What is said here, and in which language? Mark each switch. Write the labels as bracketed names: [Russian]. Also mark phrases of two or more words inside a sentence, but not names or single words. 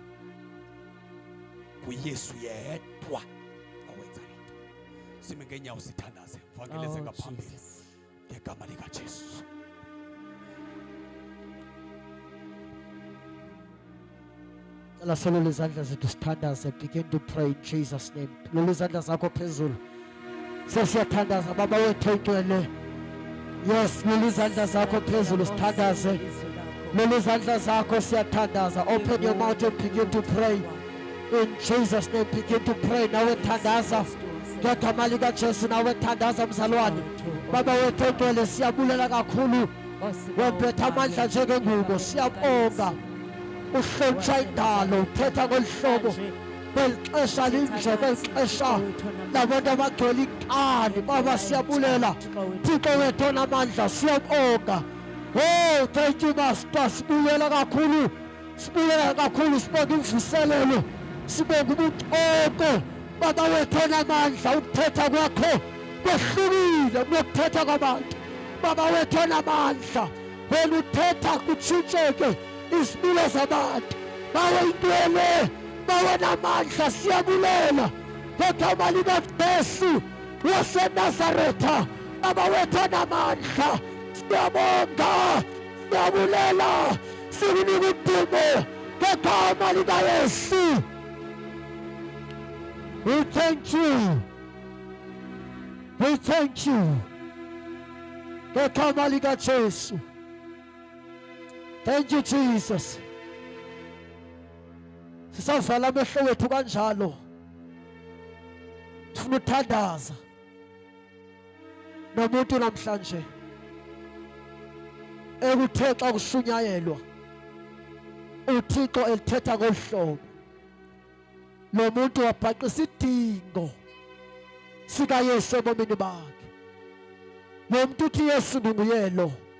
[Xhosa] KuYesu yedwa awenza lento. Sime ngeenyawo sithandaze, mfangeleze Oh, ngaphambili Jesus. ngegama likaJesu. Cela solele izandla zethu sithandaze. [English] Begin to pray in Jesus name. [Xhosa] Lolu izandla zakho phezulu. Sesiyathandaza baba wethu oyingcwele. Yes, lolu izandla zakho phezulu sithandaze. Lolu izandla zakho siyathandaza. [English] Open your mouth and begin to pray. In Jesus name begin to pray. [Xhosa] Nawe thandaza. Ngegama likaJesu nawe thandaza mzalwane. Baba wethu oyingcwele siyabulela kakhulu. Wempetha amandla njengengubo. Siyabonga. Uhlontsha indalo, uthetha ngolu hlobo kweli xesha linje kweli xesha labantu abagcwele inkani Baba siyabulela Thixo wethu onamandla siyabonga oh [English] thank you Master [Xhosa] sibuyela kakhulu sibonga imvuselelo sibonga ubuqoko Baba wethu onamandla ukuthetha kwakho kwehlukile kunokuthetha kwabantu Baba wethu onamandla wena uthetha kutshintsheke izimilo zabantu bawe intwele bawe namandla siyabulela ngegama likaJesu waseNazaretha Baba wethu onamandla siyabonga siyabulela sikunika udumo ngegama likaYesu. [English] We thank you. We thank you. [Xhosa] Ngegama likaJesu. [English] Thank you Jesus. [Xhosa] Sisavala amehlo wethu kanjalo. Sifuna uthandaza. Nomuntu namhlanje ekuthe xa kushunyayelwa uThixo elithetha ngohlobo lo muntu wabhaqa isidingo sika Yesu ebomini bakhe lo muntu uthi Yesu nginguyelo